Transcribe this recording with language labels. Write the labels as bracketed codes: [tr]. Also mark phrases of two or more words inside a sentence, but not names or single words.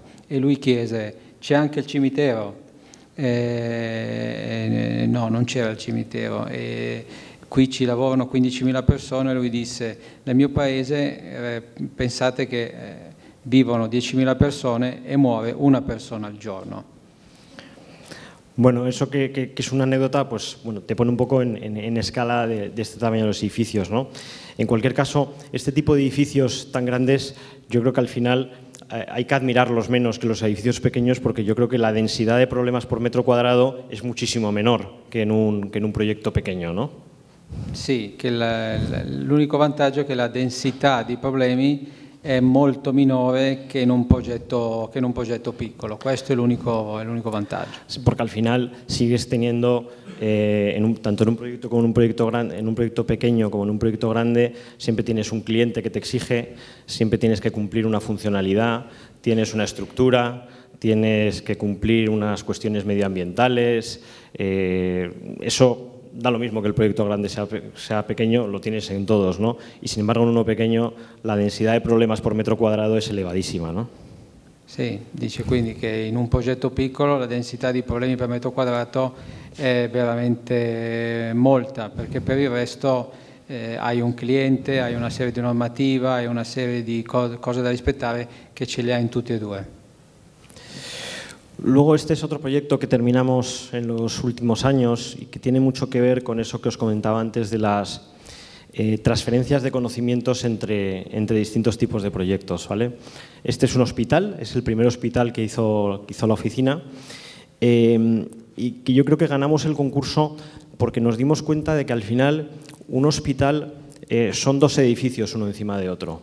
[it] E lui chiese, c'è anche il cimitero? No, non c'era il cimitero. Qui ci lavorano 15.000 persone. Lui disse, nel mio paese pensate che vivono 10.000 persone e muore una persona al giorno. [es] Bueno, eso que es una anécdota, pues bueno, te pone un poco en escala de este tamaño de los edificios, ¿no? En cualquier caso, este tipo de edificios tan grandes, yo creo que al final hay que admirarlos menos que los edificios pequeños, porque yo creo que la densidad de problemas por metro cuadrado es muchísimo menor que en un proyecto pequeño, ¿no? [it] Sì, che l'unico vantaggio è che la densità di problemi è molto minore che in un progetto piccolo. Questo è l'unico vantaggio. [es] Porque al final sigues teniendo tanto en un proyecto como en un proyecto pequeño como en un proyecto grande, siempre tienes un cliente que te exige, siempre tienes que cumplir una funcionalidad, tienes una estructura, tienes que cumplir unas cuestiones medioambientales. Eso da lo mismo que el proyecto grande sea pequeño, lo tienes en todos, ¿no? Y sin embargo, en uno pequeño, la densidad de problemas por metro cuadrado es elevadísima, ¿no? [it] Sì, dice quindi che in un progetto piccolo la densità di problemi per metro quadrato è veramente molta, perché per il resto hai un cliente, hai una serie di normativa, hai una serie di cose da rispettare che ce le hai in tutti e due. [es] Luego este es otro proyecto que terminamos en los últimos años y que tiene mucho que ver con eso que os comentaba antes de las transferencias de conocimientos entre distintos tipos de proyectos, ¿vale? Este es un hospital, es el primer hospital que hizo la oficina y que yo creo que ganamos el concurso porque nos dimos cuenta de que al final un hospital son dos edificios uno encima de otro.